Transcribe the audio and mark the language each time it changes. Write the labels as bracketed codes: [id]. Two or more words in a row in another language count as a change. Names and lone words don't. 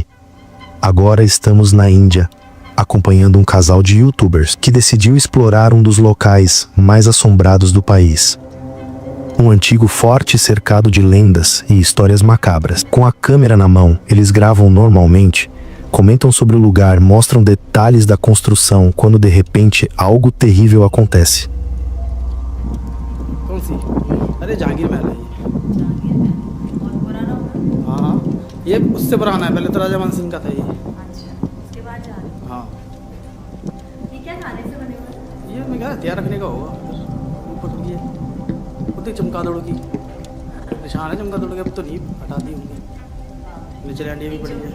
[pt] Agora estamos na Índia, acompanhando um casal de youtubers que decidiu explorar um dos locais mais assombrados do país. Um antigo forte cercado de lendas e histórias macabras. Com a câmera na mão, eles gravam normalmente, comentam sobre o lugar, mostram detalhes da construção, quando de repente algo terrível acontece. [hi] ये उससे पुराना है, पहले तो राजा मान सिंह का था ये। उसके बाद जा रहे हैं। हाँ ये क्या खाने से बने हुए हैं? ये मैं क्या हथियार रखने का होगा ऊपर ये खुद ही चमगादड़ की निशान है, चमगादड़ के अब तो नहीं हटा दी होंगी, नीचे लैंडियाँ भी पड़ी है।